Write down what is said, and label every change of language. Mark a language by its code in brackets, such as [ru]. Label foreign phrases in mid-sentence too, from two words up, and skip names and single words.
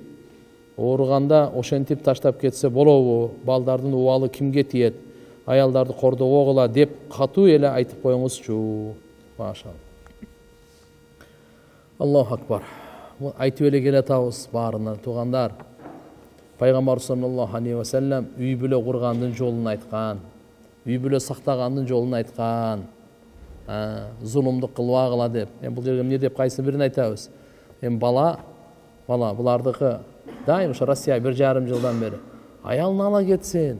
[ky] Ооруганда ошентип таштап кетсе болобу? Балдардын убалы кимге тиет? Аялдарды кордогогула деп катуу эле айтып коюңузчу. [ar] ما شاء الله. الله أكبر. [ky] айтып эле келатабыз баарына туугандар. Пайгамбар [ar] صلى الله عليه وسلم [ky] үй бүлө кургандын жолун айткан, үй бүлө сактагандын жолун айткан. Зулумдук кылбагыла деп. Бул жерге эмне деп кайсы бирин айтабыз? Бала булардыкы дайым ушу Россия 1,5 жылдан бери аялын ала кетсин.